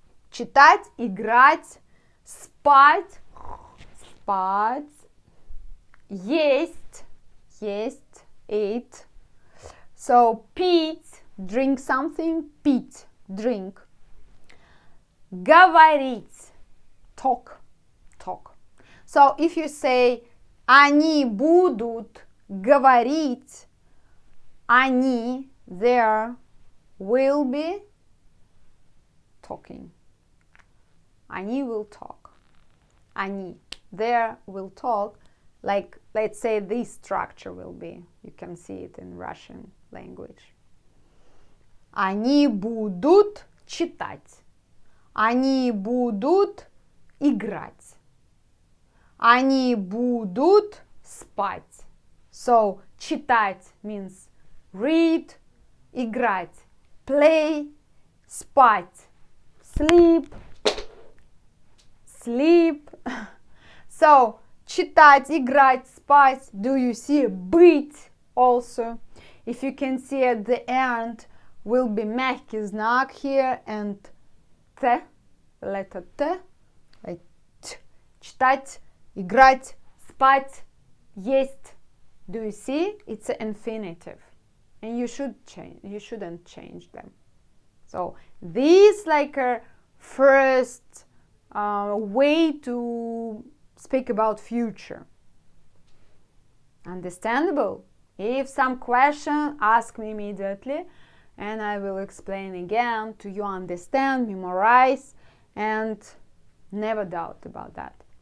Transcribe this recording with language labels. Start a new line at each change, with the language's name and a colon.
Russian: Читать, играть, спать, спать, есть, есть,
English: eat. So
Russian: пить,
English: drink something, пить, drink.
Russian: Говорить,
English: talk, talk. So if you say
Russian: они будут говорить, они,
English: there, will be talking.
Russian: Они
English: will talk. Они, there, will talk. Like, let's say this structure will be. You can see it in Russian language.
Russian: Они будут читать. Они будут играть. Они будут спать.
English: So,
Russian: читать
English: means read,
Russian: играть,
English: play,
Russian: спать,
English: sleep, sleep.
Russian: So, читать, играть, спать.
English: Do you see
Russian: быть
English: also? If you can see at the end will be
Russian: мягкий знак
English: here and Т, letter Т, like Т.
Russian: Читать, играть, спать, есть.
English: Do you see? It's an infinitive. And you shouldn't change them. So this like a first way to speak about future. Understandable? If some question, ask me immediately and I will explain again to you understand, memorize, and never doubt about that.